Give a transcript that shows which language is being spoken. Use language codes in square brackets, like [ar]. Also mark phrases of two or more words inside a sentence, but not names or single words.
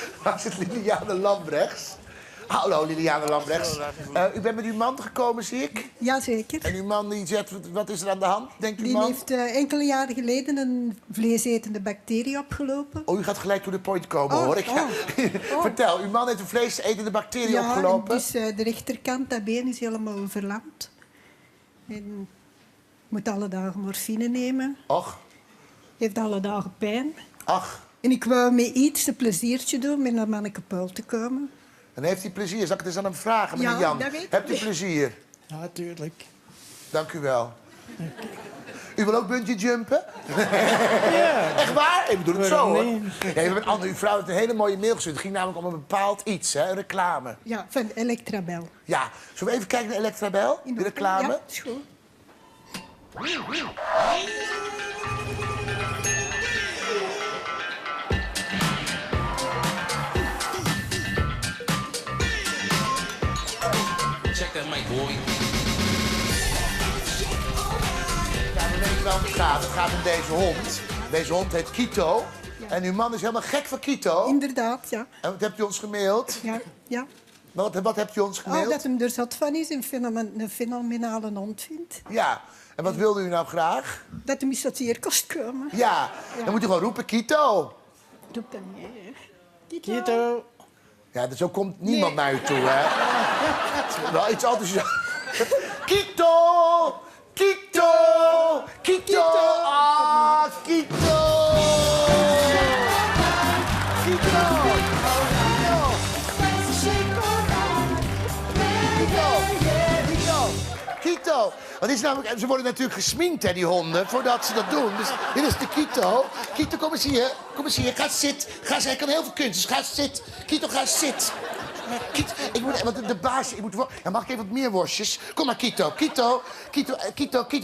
[nl] Daar zit Liliane Lambrechts. Hallo Liliane Lambrechts. U bent met uw man gekomen, zie ik. Jazeker. En uw man die zegt, wat is er aan de hand, denkt uw Die man? heeft enkele jaren geleden een vleesetende bacterie opgelopen. Oh, u gaat gelijk [en] to the point [nl] komen, Oh, hoor ik. oh, oh. Vertel, uw man heeft een vleesetende bacterie Ja, opgelopen. dus de rechterkant, dat been is helemaal verlamd. En moet alle dagen morfine nemen. Och, Heeft alle dagen pijn. ach. En ik wou met iets een pleziertje doen met naar Manneke Peul te komen. Dan heeft hij plezier. Zal ik het eens aan hem vragen, meneer Ja, Jan? dat weet ik. Hebt u plezier? Ja, natuurlijk. Dank u wel. U wil ook bungee jumpen? Ja. Echt waar? Ik bedoel het zo, hoor. Nee. Ja, uw vrouw heeft een hele mooie mail gestuurd. Het ging namelijk om een bepaald iets, hè? Een reclame. Ja, van Electrabel. Ja, zullen we even kijken naar Electrabel? In De reclame? Ja, is goed. [en] Check that mic, boy. [nl] Ja, we weten wel hoe het gaat. Het gaat om deze hond. Deze hond heet Kito. En uw man is helemaal gek van Kito. Inderdaad, ja. En wat hebt u ons gemaild? Ja, ja. Wat hebt u ons gemaild? Oh, dat hem er zat van is en een fenomenale hond vindt. Ja. En wat wilde u nou graag? Dat hem eens tot hier kost komen. Ja. Dan moet u gewoon roepen, Kito. Doe ik dan niet. Kito. Ja, zo komt niemand naar u toe, hè? Wel iets enthousiast. Kito! Kito! Kito! Ah, Kito! Kito! Kito! Want is namelijk, ze worden natuurlijk gesminkt, hè, die honden, voordat ze dat doen. Dus dit is de Kito. Kito, kom eens hier. Kom eens hier. Ga zitten. Hij kan heel veel kunstjes. Ga zitten. Kito, ga zitten. Kito, ik moet, want de baas, ik moet, ja, mag ik even wat meer worstjes? Kom maar, Kito. Kito, Kito, Kito, Kito.